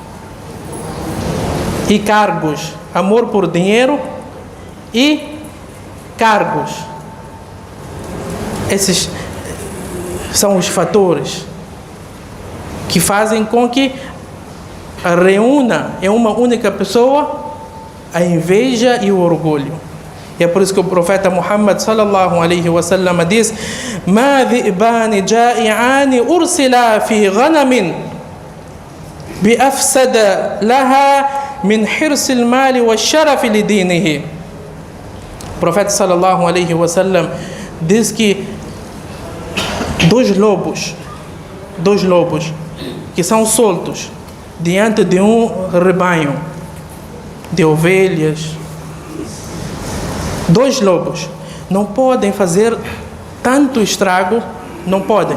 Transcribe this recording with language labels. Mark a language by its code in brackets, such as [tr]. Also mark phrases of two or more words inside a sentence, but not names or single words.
[pt] Amor por dinheiro e cargos. Esses são os fatores que fazem com que reúna em uma única pessoa a inveja e o orgulho. E é por isso que o profeta Muhammad [ar] صلى الله عليه وسلم [pt] diz: [ar] "ما ذئبان جائعان أرسلا في غنم بأفسد لها من حرص المال وشرف لدينه." [pt] O profeta [ar] صلى الله عليه وسلم [pt] diz que dois lobos que são soltos diante de um rebanho de ovelhas, dois lobos não podem fazer tanto estrago, não podem.